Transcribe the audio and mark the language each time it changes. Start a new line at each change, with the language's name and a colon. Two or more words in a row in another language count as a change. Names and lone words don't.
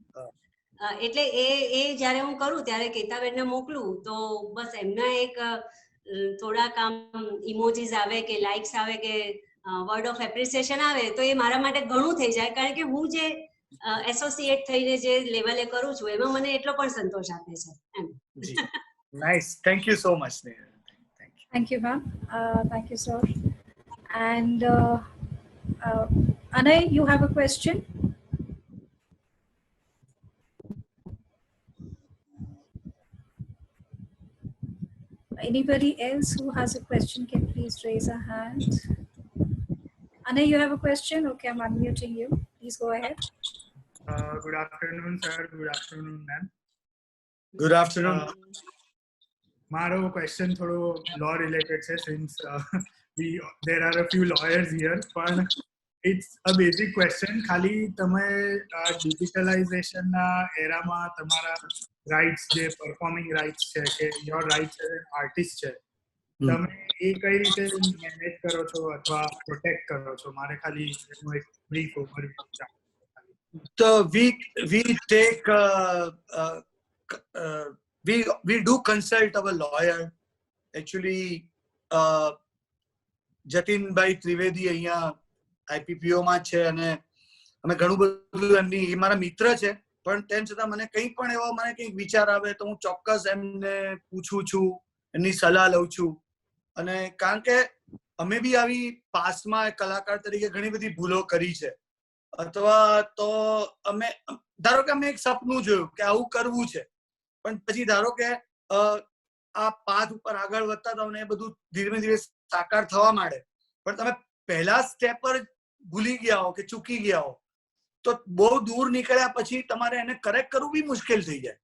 Gujarati: એટલે એ જ્યારે હું કરું ત્યારે કેતાબેનને મોકલું તો બસ એમના એક થોડાક આમ ઇમોજીસ આવે કે લાઇક્સ આવે કે
English: word of appreciation
Gujarati: આવે તો એ મારા માટે ઘણું થઈ જાય, કારણ કે હું જે એસોસિએટ થઈને જે લેવલે કરું છું એમાં મને એટલો પણ સંતોષ આપે છે એમ.
English: nice, thank you so much. Thank you, ma'am. Thank you, sir. And Anay, you have a question? Anybody else who has a question can please raise a hand. Anay, you have a question? Okay, I'm unmuting you. Please go ahead. Good afternoon, sir. Good afternoon, ma'am. Good afternoon.
Gujarati: મારો ક્વેશ્ચન થોડો
English: law related છે, since there are a few lawyers here, પણ it's a basic question.
Gujarati: ખાલી તમે digitalization ના એરામાં તમારા રાઇટ્સ, જે
English: performing rights
Gujarati: છે કે
English: your rights as an artist
Gujarati: છે, તમે એ કઈ રીતે મેનેજ કરો છો અથવા પ્રોટેક્ટ કરો છો? મારે ખાલી એનું એક
English: brief overview
Gujarati: ચાલે.
English: So we take we do consult our lawyer. Actually,
Gujarati: જતીનભાઈ ત્રિવેદી અહીંયા IPPO માં છે અને અમે ઘણું બધું એમની, એ મારા મિત્ર છે, પણ તેમ છતાં મને કંઈ પણ એવો મને કંઈક વિચાર આવે તો હું ચોક્કસ એમને પૂછું છું, એમની સલાહ લઉં છું. અને કારણ કે અમે બી આવી પાસ્ટમાં કલાકાર તરીકે ઘણી બધી ભૂલો કરી છે, અથવા તો અમે ધારો કે અમે એક સપનું જોયું કે આવું કરવું છે, પણ પછી ધારો કે આ પાથ ઉપર આગળ વધતા હતા ને એ બધું ધીરે ધીરે સાકાર થવા માંડે, પણ તમે પહેલા સ્ટેપ પર ભૂલી ગયા હો કે ચૂકી ગયા હો તો બહુ દૂર નીકળ્યા પછી તમારે એને કરેક્ટ કરવું બી મુશ્કેલ થઈ જાય.